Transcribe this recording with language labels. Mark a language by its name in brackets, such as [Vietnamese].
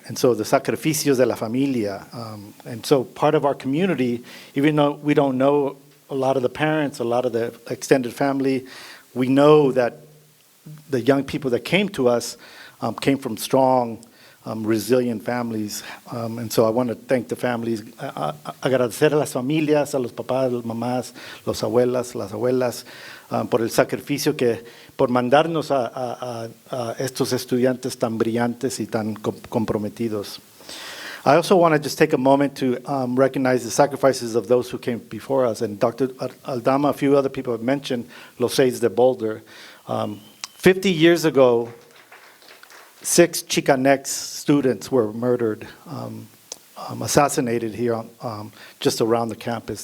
[English] And so the [Spanish] sacrificios de la familia, [English] and so part of our community, even though we don't know a lot of the parents, a lot of the extended family, we know that the young people that came to us came from strong, resilient families. And so I want to thank the families, [Spanish] agradecer a las familias, a los papás, las mamás, los abuelas, las abuelas, por el sacrificio por mandarnos a estos estudiantes tan brillantes y tan comprometidos. [English] I also want to just take a moment to recognize the sacrifices of those who came before us. And Dr. Aldama, a few other people have mentioned Los Seis de Boulder. 50 years ago, 6 Chicanx students were murdered, assassinated here just around the campus.